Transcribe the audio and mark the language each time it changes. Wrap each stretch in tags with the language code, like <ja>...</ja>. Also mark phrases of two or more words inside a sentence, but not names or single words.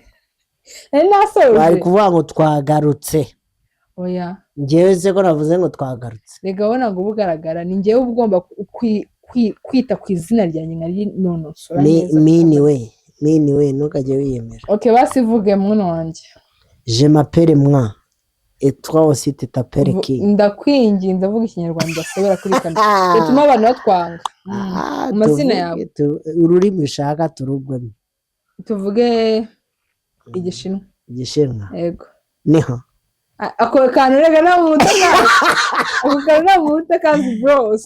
<rw>bari kuvuga ngo twagarutse. Oya njyewe se ko navuze ngo twagarutse. Rega bona ngo bugaragara ni njyewe ugomba kwita ku izina ryanjye nkari nonosora neza. Mini we ntukajye wiyemera. Okay basivuge mwana wanjye.</rw> <fr>Je m'appelle moi et toi aussi tu t'appelles qui?</fr> <rw>Ndakwinginze ndavuga ikinyarwanda asubira kuri kamera bituma abantu batwanga amazina yawe. Ururimi ushaka turugwemo. Tuvuge Igishinwa. Yego niho ako kantu rega na muta kandi bro</rw>